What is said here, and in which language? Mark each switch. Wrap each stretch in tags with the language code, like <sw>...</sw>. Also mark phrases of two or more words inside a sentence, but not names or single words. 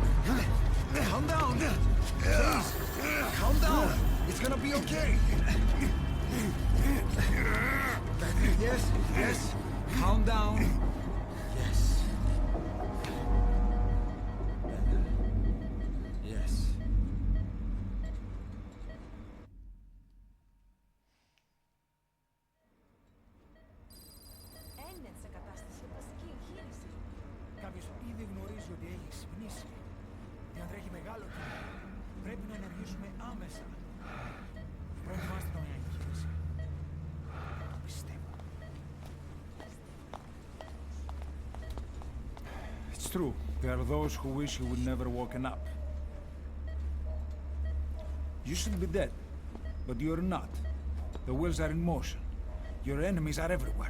<en>Calm down. Please, calm down. It's gonna be okay. Yes, yes. Calm down. Yes. Yes.</en> <el>Έννεν σε κατάσταση βασική εγχείρηση. Κάποιος ήδη γνωρίζει ότι έχει ξυπνήσει. Και αν τρέχει μεγάλο κίνημα, πρέπει να ενεργήσουμε άμεσα. Προετοιμάστε το μια εγχείρηση. Το πιστεύω.</el> <en>It's true. There are those who wish you would never woken up. You should be dead, but you're not. The wheels are in motion. Your enemies are everywhere.</en>